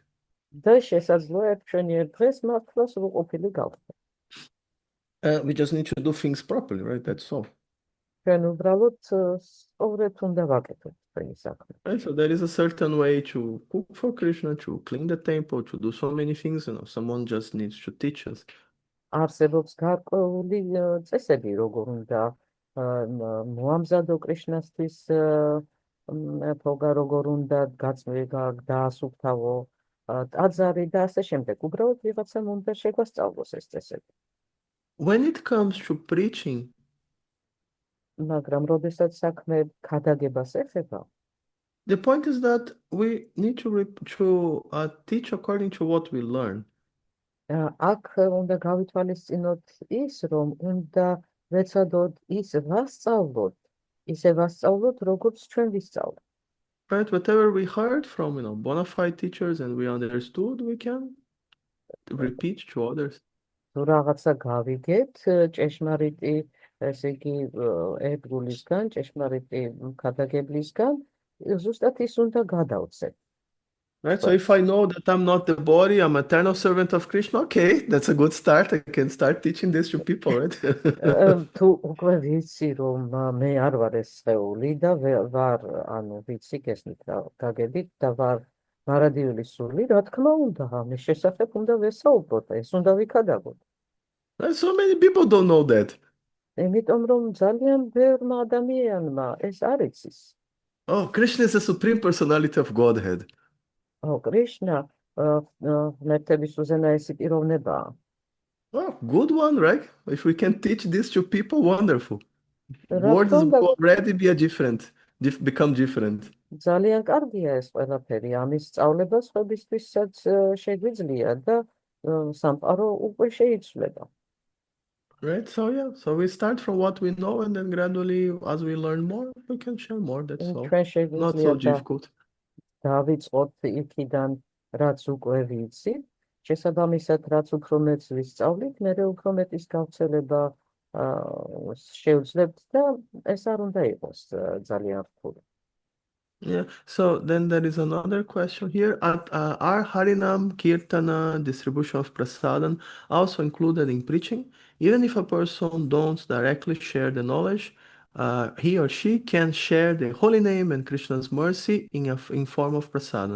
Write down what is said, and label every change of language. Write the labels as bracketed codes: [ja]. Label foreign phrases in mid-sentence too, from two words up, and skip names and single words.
[ka] და შესაძლოა ჩვენი ერთ დღეს მართლა სრულყოფილი გავხდე. [en] We just need to do things properly, right? That's all. [ka] ჩვენ უბრალოდ სწორედ უნდა ვაკეთოთ ჩვენი საქმე. [en] Right? So there is a certain way to cook for Krishna, to clean the temple, to do so many things. Someone just needs to teach us. [ka] არსებობს გარკვეული წესები, როგორ უნდა მოამზადო კრიშნასთვის როგორ უნდა დაასუფთავო ტაძარი და ასე შემდეგ. უბრალოდ ვიღაცამ უნდა შეგვასწავლოს ეს წესები. [en] When it comes to preaching, [ka] მაგრამ როდესაც საქმე ქადაგებას ეხება, [en] the point is that we need to teach according to what we learn. [ka] აქ უნდა გავითვალისწინოთ ის, რომ უნდა ვეცადოთ ის ვასწავლოთ, ისე ვასწავლოთ, როგორც ჩვენ ვისწავლეთ. [en] Right? Whatever we heard from, bona fide teachers and we understood, we can repeat to others. [ka] თუ რაღაცა გავიგეთ ჭეშმარიტი, ესე იგი ერთგულისგან, ჭეშმარიტი ქადაგებლისგან, ზუსტად ის უნდა გადავცეთ. [en] Right? So if I know that I'm not the body, I'm eternal servant of Krishna, okay, that's a good start. I can start teaching this to people, right? [ka] თუ უკვე ვიცი, რომ მე არ ვარ ეს სხეული და ვარ, ანუ ვიცი გესმით რა გაგებით და ვარ მარადიული სული, რა თქმა უნდა, ამის შესახებ უნდა ვესაუბროთ, ეს უნდა ვიქადაგოთ. [en] Right? So many people don't know that. [ka] იმიტომ რომ ძალიან ბევრმა ადამიანმა ეს არ იცის. [en] Oh, Krishna is the supreme personality of Godhead. [ka] კრიშნა ღმერთების უზენაესი პიროვნებაა. [en] Oh, good one, right? If we can teach this to people, wonderful. [ka] რა [en] Words [ka] თქმა უნდა, [en] will already become different. [ka] ძალიან კარგია ეს ყველაფერი, ამის სწავლება სხვებისთვისაც შეგვიძლია და სამყარო უკვე შეიცვლება. [en] Right? So yeah, so we start from what we know and then gradually as we learn more, we can share more. That's all. [ka] ჩვენ [en] Not [ka] შეგვიძლია [en] so difficult. [ka] დავიწყოთ იქიდან, რაც უკვე ვიცით, შესაბამისად, რაც უფრო მეტს ვისწავლით, მერე უფრო მეტის გავრცელება შევძლებთ და ეს არ უნდა იყოს ძალიან რთული. [en] Yeah, so then there is another question here. Are Harinam, Kirtana, distribution of prasadam also included in preaching? Even if a person don't directly share the knowledge, he or she can share the holy name and Krishna's mercy in form of prasadam.